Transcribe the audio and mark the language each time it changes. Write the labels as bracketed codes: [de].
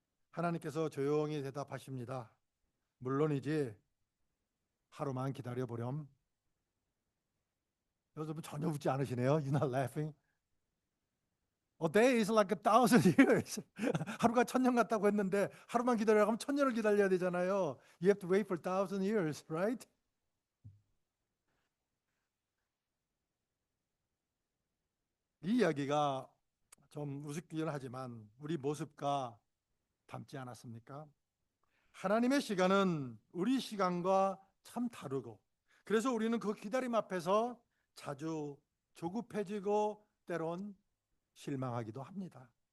[ko] 하나님께서 조용히 대답하십니다. 물론이지. 하루만 기다려 보렴. 여러분 전혀 웃지 않으시네요. [en] You're not laughing. A day is like 1,000 years. [ko] 하루가 1000년 같다고 했는데 하루만 기다려면 1000년을 기다려야 되잖아요. [en] You have to wait for 1,000 years, right? [ko] 이 이야기가 좀 우습기는 하지만 우리 모습과 닮지 않았습니까? 하나님의 시간은 우리 시간과 참 다르고, 그래서 우리는 그 기다림 앞에서 자주 조급해지고 때론 실망하기도 합니다.